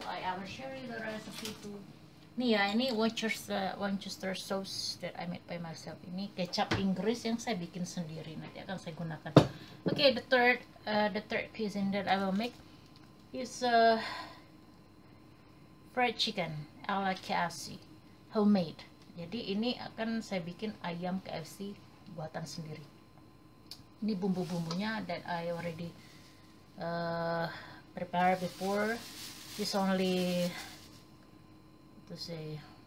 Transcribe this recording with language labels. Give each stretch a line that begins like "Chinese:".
English: I will share you the recipe too.
Indonesian: Nih ya, ini
English: Worcester sauce that I made by myself.
Indonesian: Ini kecap Inggris yang saya bikin sendiri, nanti akan saya gunakan.
English: Okay, the third cuisine that I will make is fried chicken ala KFC, homemade.
Indonesian: Jadi ini akan saya bikin ayam KFC buatan sendiri. Ini bumbu-bumbunya
English: that I already prepared before. It's only to say